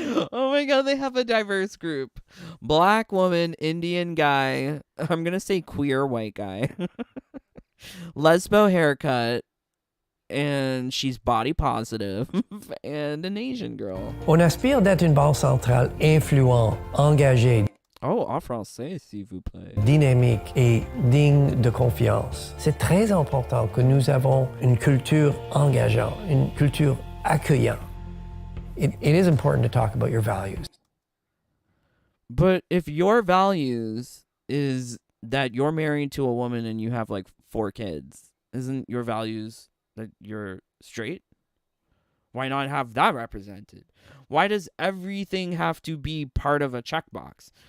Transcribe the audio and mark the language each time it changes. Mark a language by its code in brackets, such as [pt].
[en] Oh my god, they have a diverse group. Black woman, Indian guy, I'm going to say queer white guy. Lesbo haircut. And she's body positive, and an Asian girl. [fr] On aspire d'être une banque centrale influente, engagée. Oh, en français, s'il vous plaît. Dynamique et digne de confiance. C'est très important que nous avons une culture engageante, une culture accueillante. [en] It is important to talk about your values. But if your values is that you're married to a woman and you have like 4 kids, isn't your values that you're straight? Why not have that represented? Why does everything have to be part of a checkbox?